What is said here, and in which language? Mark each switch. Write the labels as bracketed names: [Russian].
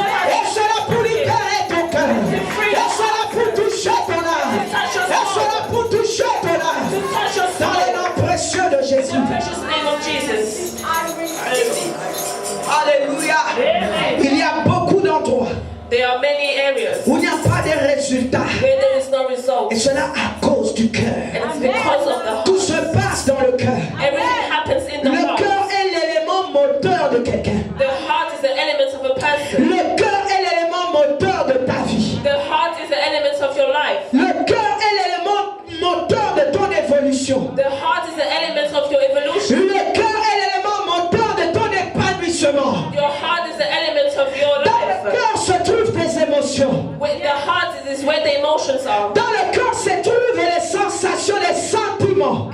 [French] Et cela pour libérer ton cœur. Et cela pour toucher ton âme. Et cela pour toucher ton âme. [English] To touch your [French] Dans le [English] soul. [French] nom précieux de Jésus. [English] In the precious name of Jesus. [French] Alléluia. Il y a beaucoup d'endroits [English] There are many areas [French] où il n'y a pas de résultats. [English] where there is no result. [French] Et cela à cause du cœur. [English] And it's because of the heart. [French] Tout se passe dans le cœur. [English] Everything happens in the [French] Le [English] heart. [French] cœur est l'élément moteur de quelqu'un. [English] The heart is the element of a person. [French] Le cœur est l'élément moteur de ta vie. [English] The heart is the element of your life. [French] Le cœur est l'élément moteur de ton évolution. [English] The heart is the element of your evolution. [French] Le cœur est l'élément moteur de ton épanouissement. [English] Your heart is the element of your [French] Dans le [English] life. [French] cœur se trouvent tes émotions. [English] Where the heart is where the emotions are. [French] Dans le cœur se trouvent les sensations, les sentiments.